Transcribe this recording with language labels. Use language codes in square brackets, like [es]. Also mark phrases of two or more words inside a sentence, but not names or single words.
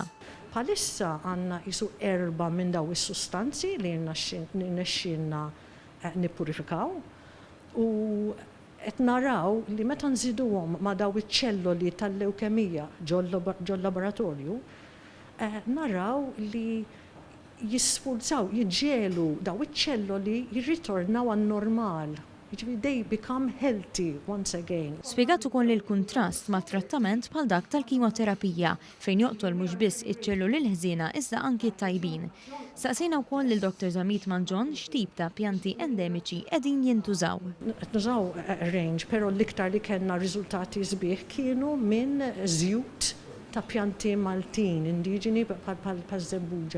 [mt] Bħalissa għandna jisu 4 minn daw is-sustanzi li nexxinna nippurifikaw u qed naraw li meta nżiduhom ma' daw iċ-ċelloli tal-Biokimika ġol-laboratorju, naraw li jisfurzaw, jiġġielu daw iċ-ċelloli jirritornaw għan-normal. [en] They become healthy once again. [mt] Spjegat ukoll il-kuntrast ma' trattament bħal dak tal-kimoterapija fejn joqtol mhux biss iċ-ċelluli l-ħżiena iżda anki t-tajbin. Saqsejna wkoll lil Dr Zammit Mangion x'tip ta' pjanti endemiċi qegħdin jintużaw. Nużaw range, però l-iktar li kellna riżultati sbieħ kienu minn żjud ta' pjanti Maltin, indiġeni bħal ż-Żebbuġa.